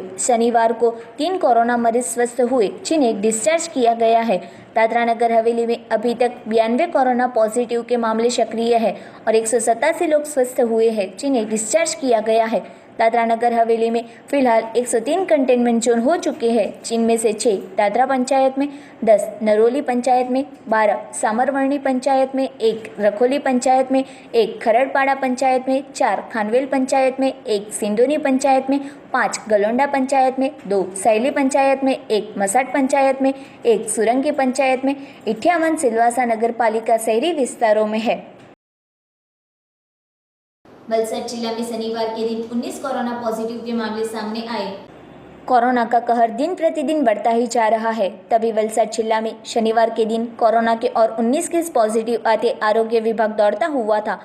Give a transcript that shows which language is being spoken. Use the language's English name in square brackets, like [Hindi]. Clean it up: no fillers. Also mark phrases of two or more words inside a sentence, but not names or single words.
[Hindi] शनिवार को 3 कोरोना मरीज स्वस्थ हुए, जिन्हें डिस्चार्ज किया गया है। दादरा नगर हवेली में अभी तक 92 कोरोना पॉजिटिव के मामले सक्रिय है और 187 लोग स्वस्थ हुए हैं, जिन्हें डिस्चार्ज किया गया है। दादरा नगर हवेली में फिलहाल 103 कंटेनमेंट जोन हो चुके हैं, जिनमें से 6 दादरा पंचायत में, 10 नरोली पंचायत में, 12 सामरवर्णी पंचायत में, 1 रखोली पंचायत में, 1 खरड़पाड़ा पंचायत में, 4 खानवेल पंचायत में, 1 सिंदोनी पंचायत में, 5 गलोंडा पंचायत में, 2 सैली पंचायत में, 1 मसाट पंचायत में, 1 सुरंगी पंचायत में, 58 सिलवासा नगर पालिका शहरी विस्तारों में है। वलसाड जिला में शनिवार के दिन 19 कोरोना पॉजिटिव के मामले सामने आए। कोरोना का कहर दिन प्रतिदिन बढ़ता ही जा रहा है। तभी वलसाड जिला में शनिवार के दिन कोरोना के और 19 केस पॉजिटिव आते आरोग्य विभाग दौड़ता हुआ था।